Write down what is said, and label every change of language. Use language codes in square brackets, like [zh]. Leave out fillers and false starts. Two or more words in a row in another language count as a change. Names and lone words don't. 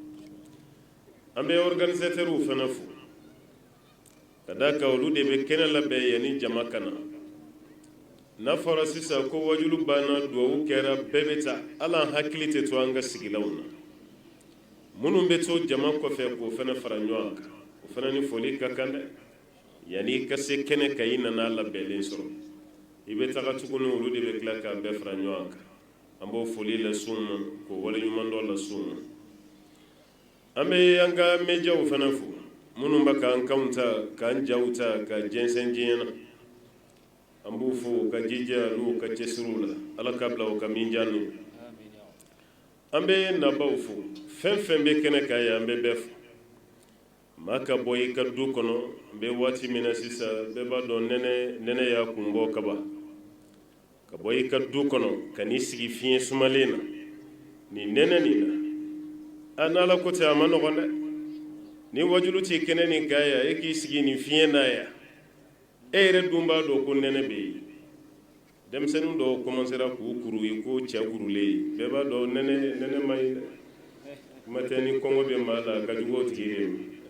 [bm] an bɛ organisatɛriw fana fo ka da kan olu de bɛ kɛnɛ labɛn yanni jama ka na n'a fɔra sisan ko wajulu banna duwawu kɛra bɛɛ bɛ taa hali an hakili tɛ to an ka sigilaw na minnu bɛ to jama kɔfɛ k'o fana fara ɲɔgɔn kan o fana ni foli ka kan dɛ yanni ka se kɛnɛ ka i nana labɛnlen sɔrɔ i bɛ taga tuguni olu de bɛ tila k'a bɛɛ fara ɲɔgɔn kan an b'o foli lase u ma k'o waleɲuman dɔ lase u ma an bɛ an ka mɛdiyaw fana fo minnu bɛ k'an kanw ta k'an jaw ta ka jɛnsɛn diɲɛ na an b'u fo ka jija n'u ka cɛsiriw la ala ka bila u ka min diya n'u [ar] آمين يا رب. [bm] an bɛ nabaw fo fɛn fɛn bɛ kɛnɛ kan ye an bɛ bɛɛ fo maa ka bɔ i ka du kɔnɔ n bɛ waati min na sisan bɛɛ b'a dɔn nɛnɛ y'a kun bɔ kaban ka bɔ i ka du kɔnɔ ka n'i sigi fiɲɛ sumalen na nin nɛnɛ nin na a n'ala ko tɛ a ma nɔgɔn dɛ ni wajulu t'i kɛnɛ nin kan yan e k'i sigi nin fiɲɛ na yan e yɛrɛ dun b'a dɔn ko nɛnɛ bɛ yen denmisɛnnin dɔw commencera k'u kuru i ko cɛ kurulen bɛɛ b'a dɔn nɛnɛ ma ɲi dɛ kuma tɛ ni kɔngɔ bɛ maa la ka jugu o tigi de ma